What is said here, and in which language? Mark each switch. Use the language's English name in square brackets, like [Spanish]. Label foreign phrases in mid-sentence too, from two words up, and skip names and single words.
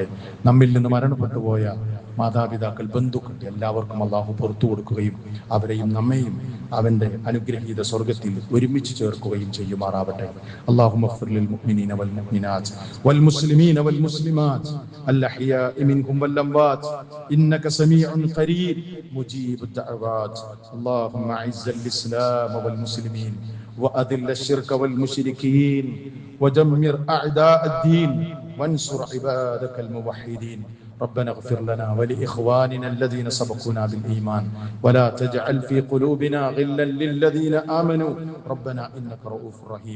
[Malayalam] നമ്മിൽ നിന്ന് മരണപ്പെട്ടു പോയ മാതാപിതാക്കൾ, ബന്ധുക്കൾ എല്ലാവർക്കും അല്ലാഹു പുറത്തു കൊടുക്കുകയും അവരെയും നമ്മെയും അവന്റെ അനുഗ്രഹീത സ്വർഗത്തിൽ ഒരുമിച്ച് ചേർക്കുകയും ചെയ്യുമാറാവട്ടെ. [Arabic] اللهم اغفر للمؤمنين والمؤمنات والمسلمين والمسلمات الأحياء منهم والأموات إنك سميع قريب مجيب الدعوات. اللهم أعز الإسلام والمسلمين وأذل الشرك والمشركين ودمر أعداء الدين وانصر عبادك الموحدين. ربنا اغفر لنا ولإخواننا الذين سبقونا بالإيمان ولا تجعل في قلوبنا غلا للذين آمنوا ربنا إنك رؤوف رحيم.